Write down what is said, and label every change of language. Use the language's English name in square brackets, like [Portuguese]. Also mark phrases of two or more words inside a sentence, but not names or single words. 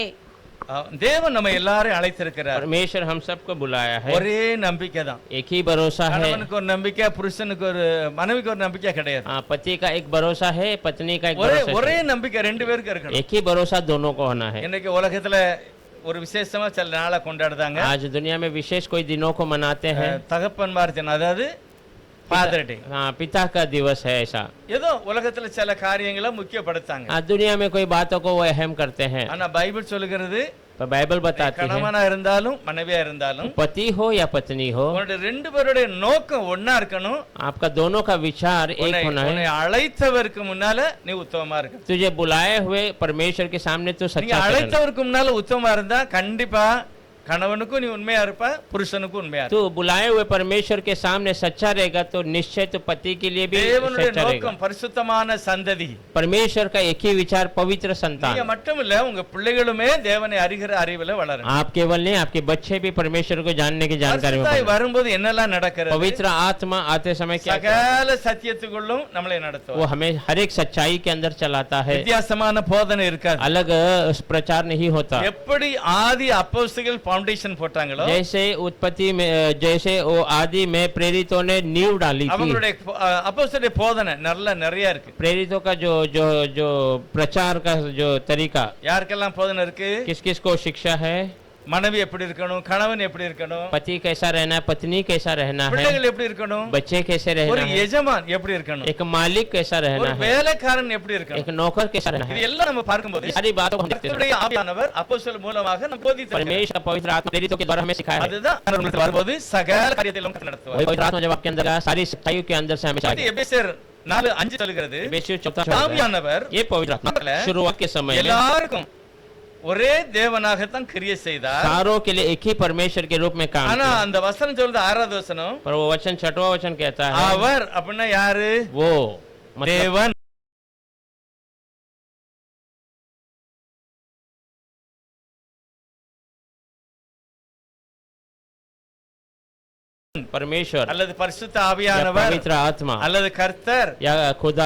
[Tamil] தேவன் நம்ம எல்லாரையும் அழைத்திருக்கிறார். [Hindi] परमेश्वर हम सबको बुलाया है, [Tamil] ஒரே நம்பிக்கை தான். [Hindi] एक ही भरोसा है। [Tamil] கணவனுக்கு ஒரு நம்பிக்கை, புருஷனுக்கு ஒரு மனைவிக்கு ஒரு நம்பிக்கை கிடையாது. [Hindi] पति का एक भरोसा है, पत्नी का एक [Tamil] ஒரே [Hindi] भरोसा [Tamil] ஒரே [Hindi] है, [Tamil] நம்பிக்கை ரெண்டு பேருக்கு இருக்கணும். [Hindi] एक ही भरोसा दोनों को होना है। [Tamil] இன்னைக்கு உலகத்துல ஒரு விசேஷமா சில நாளை கொண்டாடுதாங்க. [Hindi] आज दुनिया में विशेष कोई दिनों को मनाते हैं, [Tamil] தகப்பன்மார் தினம், அதாவது [English] Father Day [Hindi] हाँ पिता का दिवस है ऐसा। [Tamil] ஏதோ உலகத்துல சில காரியங்களை முக்கியப்படுத்தாங்க. [Hindi] दुनिया में कोई बातों को वो अहम करते हैं, [Tamil] ஆனா பைபிள் சொல்லுகிறது [Hindi] पर बाइबल बताती है [Tamil] கணவனா இருந்தாலும் மனைவியா இருந்தாலும் [Hindi] पति हो या पत्नी हो, [Tamil] உன்னோட ரெண்டு பேருடைய நோக்கம் ஒண்ணா இருக்கணும். [Hindi] आपका दोनों का विचार एक होना [Tamil] உன்னை [Hindi] है। [Tamil] அழைத்தவருக்கு முன்னால நீ உத்தமமா இருக்க. [Hindi] तुझे बुलाए हुए परमेश्वर के सामने तो [Tamil] நீங்க [Hindi] सच्चा ठहरना। [Tamil] அழைத்தவருக்கு முன்னால உத்தமமா இருந்தா கண்டிப்பா கணவனுக்கும் நீ உண்மையா இருப்ப, புருஷனுக்கும் உண்மையா இருப்ப. [Hindi] तू बुलाए हुए परमेश्वर के सामने सच्चा रहेगा तो निश्चय तो पति के लिए भी [Tamil] தேவனுடைய [Hindi] सच्चा रहेगा। [Tamil] நோக்கம் பரிசுத்தமான சந்ததி. [Hindi] परमेश्वर का एक ही विचार पवित्र [Tamil] நீங்க [Hindi] संतान। [Tamil] மட்டும் இல்ல உங்க பிள்ளைகளுமே தேவனை அறிகிற அறிவுல வளரணும். [Hindi] आप केवल नहीं, आपके बच्चे भी परमेश्वर को जानने की जानकारी में [Tamil] பரிசுத்தாய் [Hindi] बढ़े। [Tamil] வரும்போது என்னெல்லாம் நடக்கிறது? [Hindi] पवित्र आत्मा आते समय क्या करता [Tamil] சகல சத்தியத்துக்குள்ளும் நம்மளை [Hindi] है? [Tamil] நடத்துவார். [Hindi] वो हमें हर एक सच्चाई के अंदर चलाता है, [Tamil] வித்தியாசமான போதனை இருக்காது. [Hindi] अलग प्रचार नहीं होता। [Tamil] எப்படி ஆதி அப்போஸ்தலர்கள் ஃபவுண்டேஷன் போட்டாங்களோ [Hindi] जैसे उत्पत्ति में, जैसे वो आदि में प्रेरितों ने नींव डाली थी, [Tamil] அவங்களுடைய அப்போஸ்தலருடைய போதனை நிறைய இருக்கு. [Hindi] प्रेरितों का जो जो जो प्रचार का जो तरीका, [Tamil] யாருக்கெல்லாம் போதனை இருக்கு? [Hindi] किस किस को शिक्षा है, [Tamil] மனைவி எப்படி இருக்கணும், கணவன் எப்படி இருக்கணும், [Hindi] पति कैसा रहना है, पत्नी कैसा रहना है, [Tamil] பிள்ளைகள் எப்படி இருக்கணும், [Hindi] बच्चे कैसे [Tamil] ஒரு [Hindi] रहना है, [Tamil] எஜமான் எப்படி இருக்கணும், [Hindi] एक मालिक कैसा [Tamil] ஒரு [Hindi] रहना है, [Tamil] வேலைக்காரன் எப்படி [Hindi] एक [Tamil] இருக்கணும். [Hindi] नौकर कैसा रहना [Tamil] இது [Hindi] है। [Tamil] எல்லாம் நம்ம பார்க்கும்போது [Hindi] सारी बातों को हम देखते हैं। [Tamil] கர்த்தருடைய ஆவியானவர் அப்போஸ்தலர் மூலமாக நம்ம போதித்தார். [Hindi] परमेश्वर पवित्र आत्मा प्रेरितों के द्वारा हमें सिखाया है। [Tamil] அதுதான் நம்மளுக்கு வரும்போது சகல காரியத்திலும் கர்த்தர் நடத்துவார். [Hindi] वही पवित्र आत्मा जब आपके अंदर आया, सारी सच्चाइयों के अंदर से हमें [Tamil] அது [Hindi] सिखाया। [Tamil] எபேசியர் 4:5 சொல்கிறது, [Hindi] एफेसियों 4:4 [Tamil] ஆவியானவர் [Hindi] ये पवित्र आत्मा शुरुआत के समय में [Tamil] எல்லாருக்கும் ஒரே தேவனாகத்தான் கிரியை செய்தார். [Hindi] सारों के लिए एक ही परमेश्वर के रूप में काम [Tamil] ஆனா [Hindi] किया। [Tamil] அந்த வசனம் சொல்றது 6வது வசனம், [Hindi] पर वो वचन 6वां वचन कहता है [Tamil] அவர் அப்படின்னா யாரு? [Hindi] वो मतलब [Tamil] தேவன். [Hindi] परमेश्वर [Tamil] அல்லது பரிசுத்த [Hindi] या [Tamil] ஆவியானவர் [Hindi] पवित्र आत्मा [Tamil] அல்லது கர்த்தர் [Hindi] या खुदा